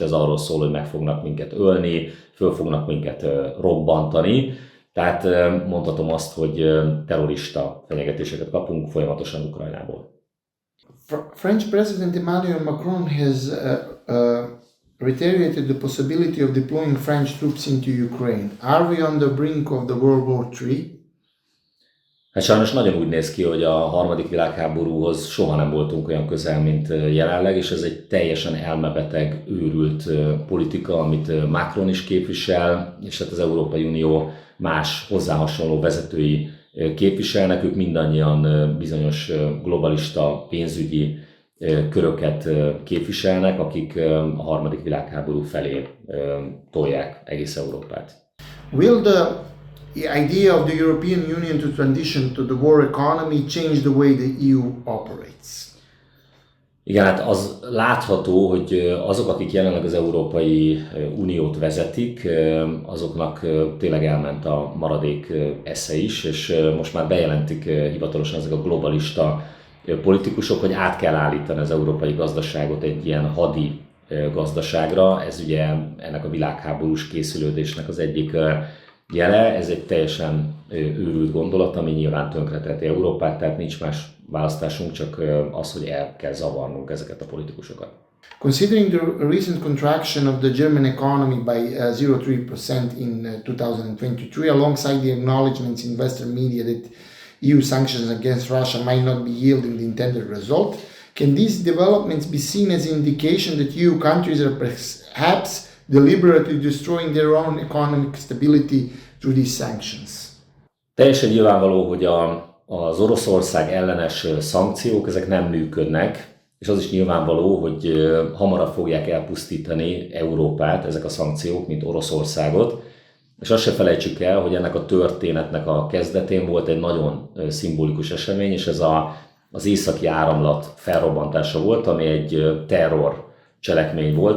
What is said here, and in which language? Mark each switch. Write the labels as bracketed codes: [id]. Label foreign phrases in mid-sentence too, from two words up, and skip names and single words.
[hu] Ez arról szól, hogy meg fognak minket ölni, föl fognak minket robbantani. Tehát mondhatom azt, hogy terrorista fenyegetéseket kapunk folyamatosan Ukrajnából. [en] French President Emmanuel Macron has reiterated the possibility of deploying French troops into Ukraine. Are we on the brink of the World War III? [hu] Hát sajnos nagyon úgy néz ki, hogy a harmadik világháborúhoz soha nem voltunk olyan közel, mint jelenleg, és ez egy teljesen elmebeteg, őrült politika, amit Macron is képvisel, és hát az Európai Unió más hozzá hasonló vezetői képviselnek, ők mindannyian bizonyos globalista pénzügyi köröket képviselnek, akik a harmadik világháború felé tolják egész Európát. [en] Will the idea of the European Union to transition to the war economy change the way the EU operates? [hu] Igen, hát az látható, hogy azok, akik jelenleg az Európai Uniót vezetik, azoknak tényleg elment a maradék esze is, és most már bejelentik hivatalosan ezek a globalista politikusok, hogy át kell állítani az európai gazdaságot egy ilyen hadi gazdaságra. Ez ugye ennek a világháborús készülődésnek az egyik jele. Ez egy teljesen őrült gondolat, ami nyilván tönkreteheti Európát, tehát nincs más választásunk, csak az, hogy el kell zavarnunk ezeket a politikusokat. [en] Considering the recent contraction of the German economy by 0.3% in 2023, alongside the acknowledgements in Western media that EU sanctions against Russia might not be yielding the intended result, can these developments be seen as an indication that EU countries are perhaps deliberately destroying their own economic stability through these sanctions? [hu] Teljesen nyilvánvaló, hogy az Oroszország ellenes szankciók ezek nem működnek, és az is nyilvánvaló, hogy hamarabb fogják elpusztítani Európát ezek a szankciók, mint Oroszországot. És azt se felejtsük el, hogy ennek a történetnek a kezdetén volt egy nagyon szimbolikus esemény, és ez az északi áramlat felrobbantása volt, ami egy terror cselekmény volt.